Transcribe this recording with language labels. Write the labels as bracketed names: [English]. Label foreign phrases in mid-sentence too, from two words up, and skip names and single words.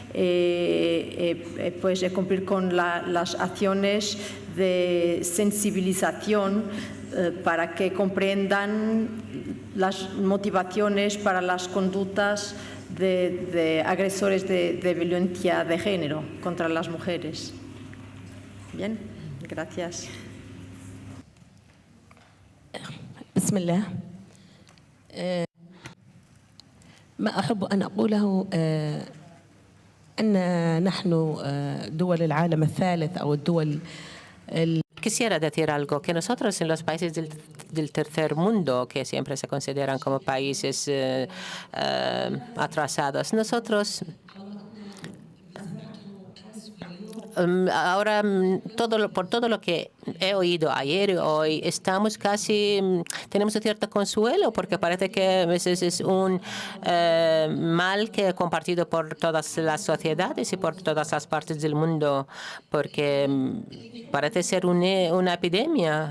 [Spanish] pues cumplir con las acciones de sensibilización para que comprendan las motivaciones para las conductas de agresores de violencia de género contra las mujeres. Bien, gracias. [Arabic] بسم الله. ما أحب أن أقوله أن نحن دول العالم الثالث أو الدول. [Spanish] Quisiera decir algo, que nosotros en los países del tercer mundo, que siempre se consideran como países atrasados, nosotros ahora, por todo lo que he oído ayer y hoy, estamos casi, tenemos un cierto consuelo, porque parece que a veces es un mal que he compartido por todas las sociedades y por todas las partes del mundo, porque parece ser una epidemia.